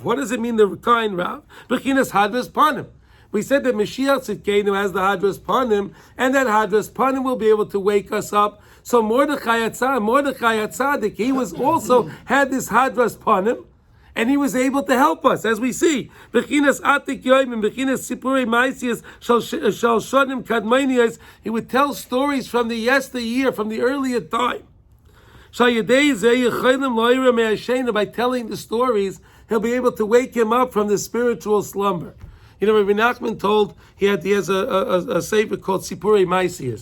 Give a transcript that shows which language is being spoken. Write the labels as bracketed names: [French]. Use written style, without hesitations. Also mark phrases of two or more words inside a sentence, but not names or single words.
[English] What does it mean, the kind Rav? [Hebrew] בחינת הדרת פנים. [English] We said that [Hebrew] משיח צדקנו [English] has the [Hebrew] הדרת פנים, [English] and that [Hebrew] הדרת פנים [English] will be able to wake us up. So Mordechai HaTzadik, he was also had this [Hebrew] הדרת פנים, [English] and he was able to help us, as we see. [Hebrew] בחינת עתיק יומין, בחינת סיפורי מעשיות, של שנים קדמוניות. [English] He would tell stories from the yesteryear, from the earlier time. By telling the stories, he'll be able to wake him up from the spiritual slumber. You know, Rabbi Nachman told he has a sefer called Sipurei Maisias.